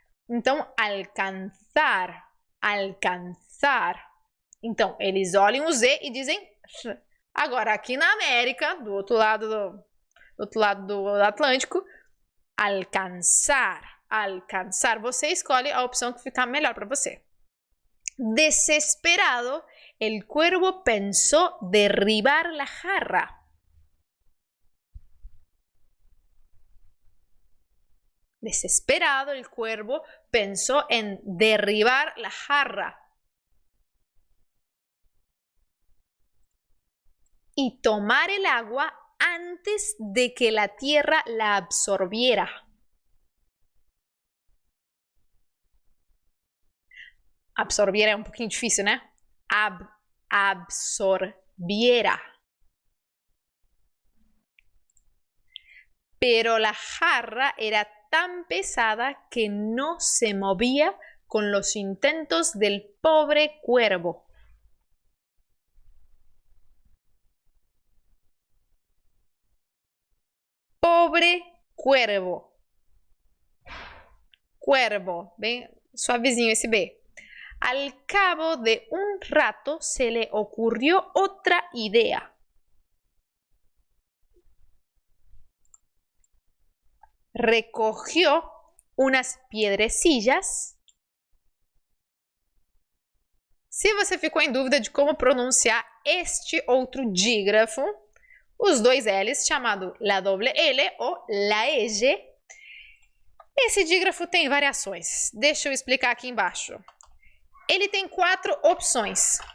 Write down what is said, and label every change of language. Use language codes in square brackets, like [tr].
[pt] Então, alcançar, alcançar. Então, eles olham o Z e dizem th. Agora, aqui na América, do outro lado do Atlântico, alcançar, alcançar. Você escolhe a opção que ficar melhor para você. [es] Desesperado, el cuervo pensó derribar la jarra. Desesperado, el cuervo pensó en derribar la jarra. Y tomar el agua antes de que la tierra la absorbiera. [pt] Absorbiera é um pouquinho difícil, né? [es] Absorbiera. Pero la jarra era tan pesada que no se movía con los intentos del pobre cuervo. Pobre cuervo. Cuervo, [pt] bem suavezinho esse B. [es] Al cabo de un rato se le ocurrió otra idea. Recogió unas piedrecillas. [pt] Se você ficou em dúvida de como pronunciar este outro dígrafo, os dois L's, chamado la doble L ou la EG, esse dígrafo tem variações. Deixa eu explicar aqui embaixo. Ele tem 4 opções.